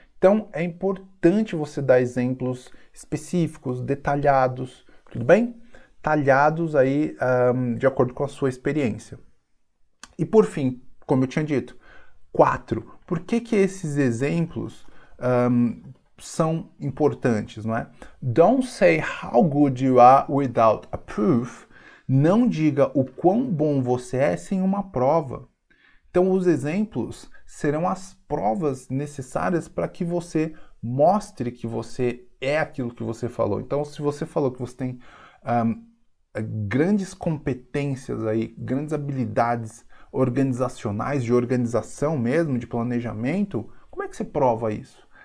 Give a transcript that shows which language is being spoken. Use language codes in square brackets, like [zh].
[pt] Então, é importante você dar exemplos específicos, detalhados, tudo bem? Talhados aí de acordo com a sua experiência. E por fim, como eu tinha dito, 4. Por que esses exemplos são importantes, não é? [en] Don't say how good you are without a proof. [pt] Não diga o quão bom você é sem uma prova. Então, os exemplos serão as provas necessárias para que você mostre que você é aquilo que você falou. Então, se você falou que você tem grandes competências aí, grandes habilidades organizacionais, de organização mesmo, de planejamento, como é que você prova isso?